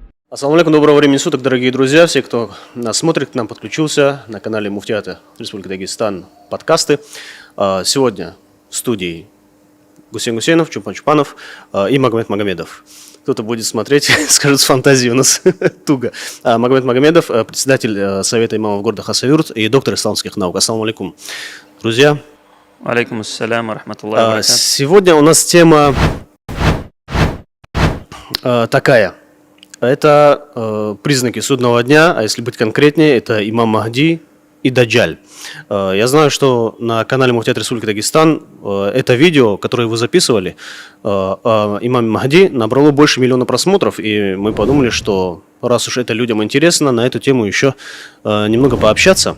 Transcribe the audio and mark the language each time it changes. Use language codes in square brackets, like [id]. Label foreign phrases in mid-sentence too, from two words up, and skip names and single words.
[ar] السلام عليكم, [ru] доброго времени суток, дорогие друзья, все, кто нас смотрит, к нам подключился на канале Муфтията Республики Дагестан подкасты. Сегодня в студии Гусейн Гусейнов, Чупан Чупанов и Магомед Магомедов. Кто-то будет смотреть, скажет, с фантазией у нас туго. Магомед Магомедов, председатель Совета имамов города Хасавюрт и доктор исламских наук. [ar] السلام عليكم, [ru] друзья. [ar] عليكم السلام رحمة الله وبركاته. [ru] Сегодня у нас тема такая. Это признаки судного дня, а если быть конкретнее, это имам Махди и Даджаль. Я знаю, что на канале Муфтията Республики Дагестан это видео, которое вы записывали, имам Махди, набрало больше 1 миллиона просмотров, и мы подумали, что раз уж это людям интересно, на эту тему еще немного пообщаться.